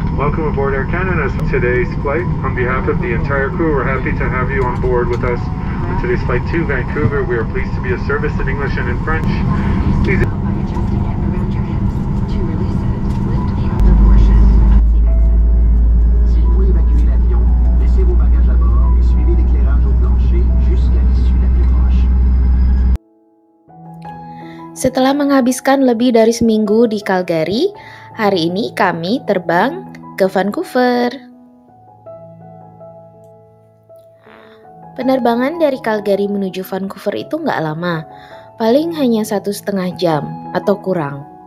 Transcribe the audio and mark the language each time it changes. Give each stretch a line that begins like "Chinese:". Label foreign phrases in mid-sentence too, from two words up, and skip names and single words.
English: welcome aboard Air Canada's today's flight. On behalf of the entire crew, we're happy to have you on board with us on today's flight to Vancouver. We are pleased to be of service in English and in French. Please. By adjusting it around your hips. To release it, lift the upper portion of the exit.
French: S'il faut évacuer l'avion, laissez vos bagages à bord et suivez l'éclairage au plancher jusqu'à l'issue la plus proche.
Indonesian: Setelah menghabiskan lebih dari seminggu di Calgary, hari ini kami terbang ke Vancouver. Penerbangan dari Calgary menuju Vancouver itu nggak lama, paling hanya 1,5 jam atau kurang.